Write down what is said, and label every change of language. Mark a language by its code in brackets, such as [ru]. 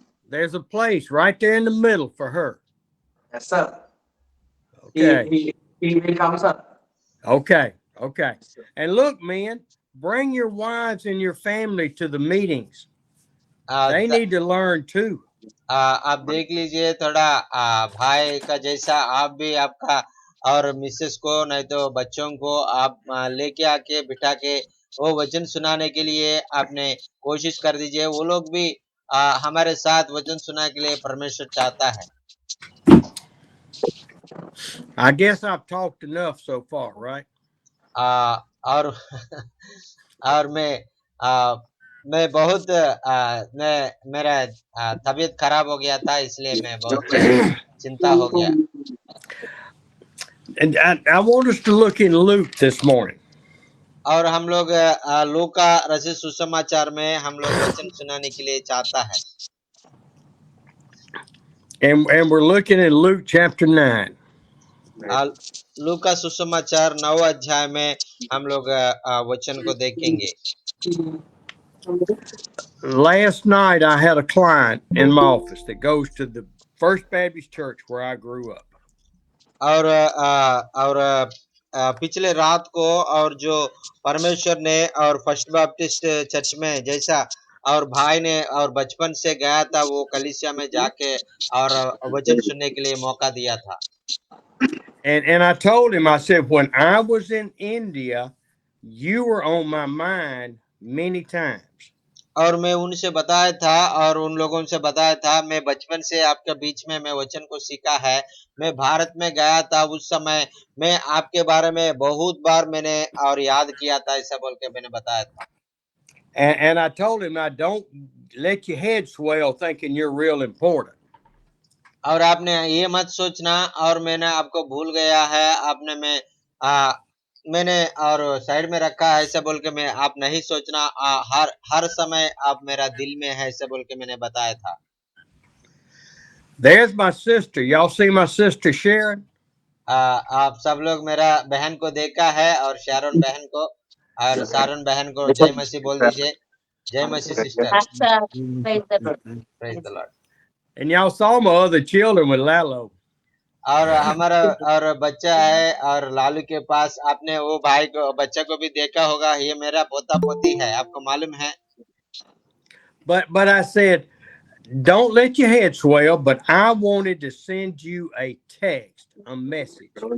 [en] There's a place right there in the middle for her. Yes, sir. Okay. He will come, sir. Okay. And look, men, bring your wives and your family to the meetings. They need to learn too. [hi] आप देख लीजिए थोड़ा भाई का जैसा आप भी आपका और मिसेस को नहीं तो बच्चों को आप लेके आके बिठा के वो वचन सुनाने के लिए आपने कोशिश कर दीजिए, वो लोग भी हमारे साथ वचन सुनाने के लिए परमेश्वर चाहता है। [en] I guess I've talked enough so far, right? [hi] और और मैं बहुत मेरा तबीयत खराब हो गया था इसलिए मैं बहुत चिंता हो गया। [en] And I want us to look in Luke this morning. [hi] और हम लोग लूका रचित सुसमाचार में हम लोग वचन सुनाने के लिए चाहता है। [en] And we're looking at Luke chapter 9. [hi] लूका सुसमाचार 9 अध्याय में हम लोग वचन को देखेंगे। [en] Last night I had a client in my office that goes to the First Baptist Church where I grew up. [hi] और पिछले रात को और जो परमेश्वर ने और फर्स्ट बैप्टिस्ट चर्च में जैसा और भाई ने और बचपन से गया था वो कलीसिया में जाके और वचन सुनने के लिए मौका दिया था। [en] And I told him, I said, when I was in India, you were on my mind many times. [hi] और मैं उनसे बताया था और उन लोगों से बताया था, मैं बचपन से आपके बीच में मैं वचन को सीखा है। मैं भारत में गया था उस समय, मैं आपके बारे में बहुत बार मैंने और याद किया था, ऐसा बोल के मैंने बताया था। [en] And I told him, I don't let your head swell thinking you're real important. [hi] और आपने ये मत सोचना और मैंने आपको भूल गया है, आपने मैंने और साइड में रखा है ऐसा बोल के मैं आप नहीं सोचना, हर समय आप मेरा दिल में है ऐसा बोल के मैंने बताया था। [en] There's my sister. Y'all see my sister Sharon? [hi] आप सब लोग मेरा बहन को देखा है और शारोन बहन को, और शारोन बहन को जय मसीह बोल दीजिए। जय मसीह sister. [en] Yes, sir. Praise the Lord. Praise the Lord. And y'all saw my other children with Lalo. [hi] और हमारा और बच्चा है और लालू के पास, आपने वो भाई को बच्चा को भी देखा होगा, ये मेरा पोता पोती है, आपको मालूम है। [en] But I said, don't let your head swell, but I wanted to send you a text, a message.